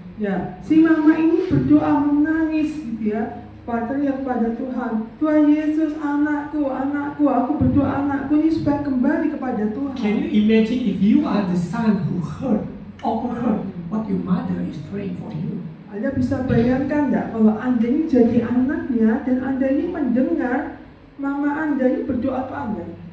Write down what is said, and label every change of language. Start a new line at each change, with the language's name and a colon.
Indonesian: Ya, si mama ini berdoa menangis gitu ya, teriak pada Tuhan, Tuhan Yesus, anakku, aku berdoa anakku ini supaya kembali kepada Tuhan.
English: Can you imagine if you are the son who overheard what your mother is praying for you?
Indonesian: Anda bisa bayangkan nggak kalau Anda ini jadi anaknya dan Anda ini mendengar mama Anda ini berdoa ke Anda?